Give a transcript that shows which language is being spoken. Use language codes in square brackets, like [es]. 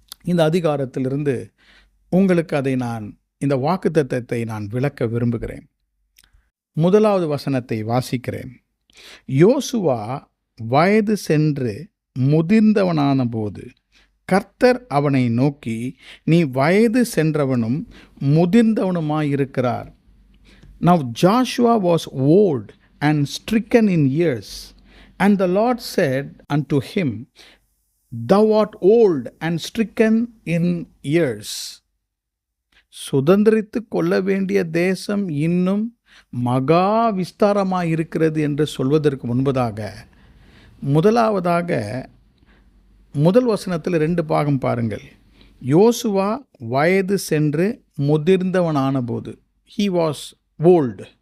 [ta] இந்த அதிகாரத்திலிருந்து உங்களுக்கு அதை இந்த வாக்குத்தத்தத்தை நான் விளக்க விரும்புகிறேன். 1வது வசனத்தை வாசிக்கிறேன். யோசுவா வயது சென்று முதிர்ந்தவனான போது கர்த்தர் அவனை நோக்கி, நீ வயது சென்றவனும் முதிர்ந்தவனுமாயிருக்கிறார். [en] Now Joshua was old and stricken in years, and the Lord said unto him, Thou art old and stricken in years. [ta] சுதந்திரித்து கொள்ள வேண்டிய தேசம் இன்னும் மகா விஸ்தாரமாயிருக்கிறது என்று சொல்வதற்கு முன்பதாக, முதலாவதாக முதல் வசனத்தில் 2 பாகம் பாருங்கள். யோசுவா வயது சென்று முதிர்ந்தவனான போது, [en] he was old.